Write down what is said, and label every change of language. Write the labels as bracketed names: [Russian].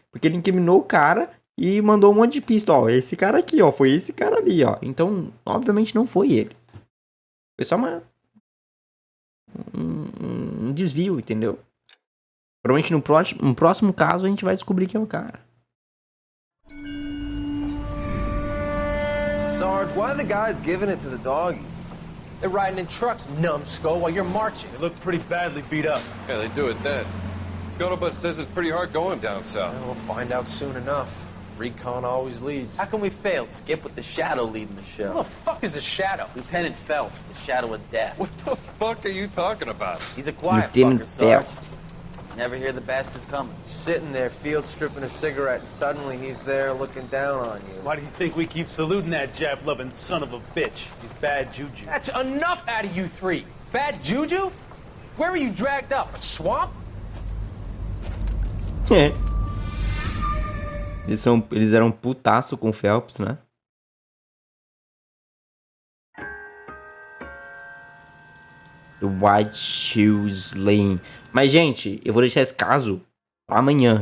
[Portuguese] Porque ele incriminou o cara e mandou um monte de pista. Ó, esse cara aqui, ó. Foi esse cara ali, ó. Então, obviamente não foi ele. Foi só um desvio, entendeu? Provavelmente no próximo caso a gente vai descobrir quem é o cara. [English] Sarge, why are the guys giving it to the doggies? They're riding in trucks, numbskull, while you're marching. They look pretty badly beat up. Yeah, they do it then. Scuttlebutt says it's pretty hard going down south. Well, we'll find out soon enough. Recon always leads. How can we fail, Skip, with the Shadow leading the show? Who the fuck is the Shadow? Lieutenant Phelps, the Shadow of Death. What the fuck are you talking about? He's a quiet Lieutenant fucker, Sarge. Phelps. Never hear the bastard coming. Sitting there, field stripping a cigarette, and suddenly he's there looking down on you. Why do you think we keep saluting that Jap-loving son of a bitch? He's bad juju. That's enough out of you three. Bad juju? Where were you dragged up? A swamp? [Portuguese] Eles eram putaço com o Phelps, né? The White Shoes Lane. Mas, gente, eu vou deixar esse caso pra amanhã.